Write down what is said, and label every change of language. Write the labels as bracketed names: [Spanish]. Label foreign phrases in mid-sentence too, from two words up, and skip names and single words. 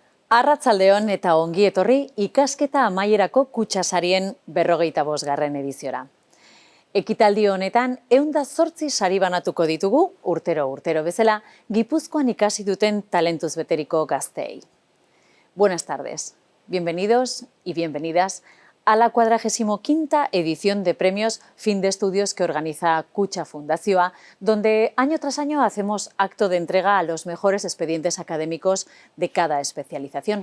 [Basque] Arratsaldeon eta ongi etorri ikasketa amaierako Kutxasarien 45. ediziora. Ekitaldi honetan 108 sari banatuko ditugu urtero bezala Gipuzkoan ikasi duten talentuz beteriko gazteei. [Spanish] Buenas tardes, bienvenidos y bienvenidas a la 45ª edición de premios Fin de Estudios que organiza Kutxa Fundazioa, donde año tras año hacemos acto de entrega a los mejores expedientes académicos de cada especialización.